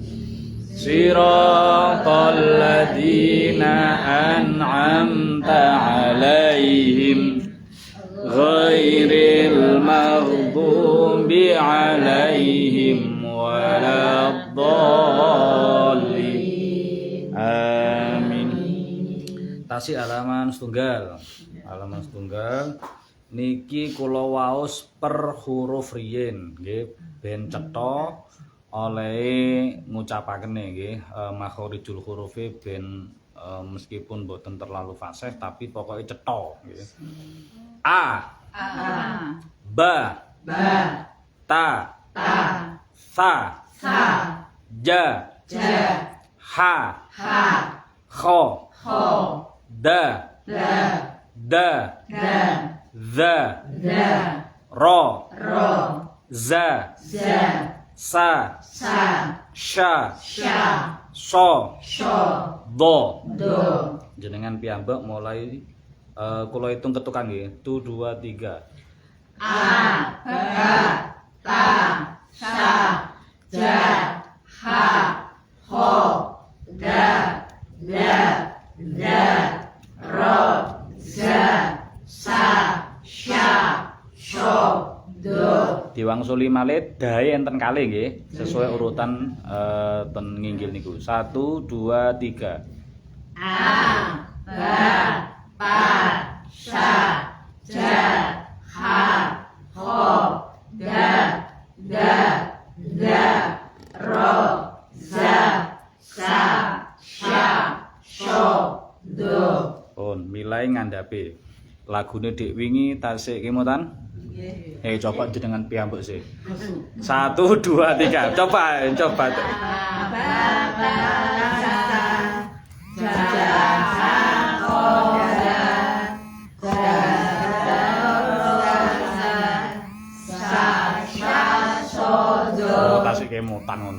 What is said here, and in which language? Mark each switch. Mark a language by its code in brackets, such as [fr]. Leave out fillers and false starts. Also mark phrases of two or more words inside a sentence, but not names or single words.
[ar] صراط الذين أنعمت عليهم غير المغضوب عليهم ولا الضالين. Amin. [jv] Tasih halaman setunggal. Halaman setunggal niki kula waos per huruf riyin nggih ben cetha oleh ngucapaken nggih makhorijul hurufe ben meskipun boten terlalu fasih tapi pokoknya cetha nggih. [ar] ا ب ت ث ج ح خ د ذ ر ز س ش ص ض. [jv] Jenengan piyambak mulai kula hitung ketukan nggih. 1 2 3. [ar] ا ب ت ث ج ح خ د ر ز س ش ص ض. [jv] Diwangsuli malih dahe enten kalih nggih sesuai urutan ten nginggil niku. 1 2 3. [ar] ا ب ت ث ج ح خ د ر ز س ش ص ض. [jv] Pun milai ngandhape lagune dik wingi tasik kemutan. Nggih. Coba jenengan piyambak sih. 1 2 3. Coba. Tasik kemutan ngono.